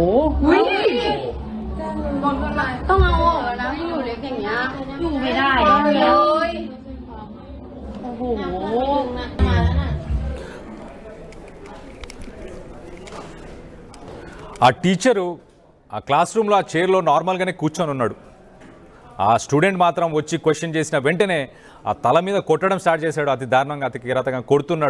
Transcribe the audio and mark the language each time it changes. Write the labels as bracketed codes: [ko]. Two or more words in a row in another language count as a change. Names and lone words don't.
[th] ต้องเอาออกแล้วนะที่อยู่เล็กอย่างเงี้ยอยู่ไม่ได้เลยโอ้โห [te] ఆ టీచరు ఆ [en] class room [te] ఆ చైర్లో నార్మల్గానే కూర్చొని ఉన్నాడు. ఆ స్టూడెంట్ మాత్రం వచ్చి క్వశ్చన్ చేసిన వెంటనే ఆ తల మీద కొట్టడం స్టార్ట్ చేశాడు. అతి దారుణంగా అతి కిరాతకంగా కొడుతున్నాడు.